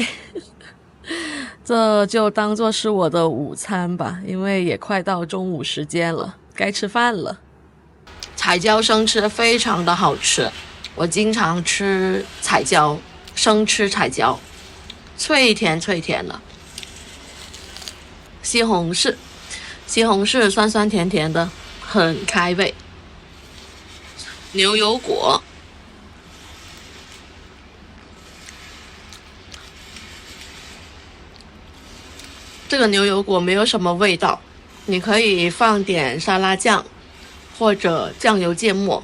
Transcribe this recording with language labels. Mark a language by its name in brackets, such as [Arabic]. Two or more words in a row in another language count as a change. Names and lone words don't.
[Chinese] 這就當作是我的午餐吧，因為也快到中午時間了，該吃飯了。彩椒生吃非常的好吃，我經常吃彩椒，生吃彩椒，脆甜脆甜的。西紅柿酸酸甜甜的，很開胃。牛油果，這個牛油果沒有什麼味道，你可以放點沙拉醬或者醬油芥末。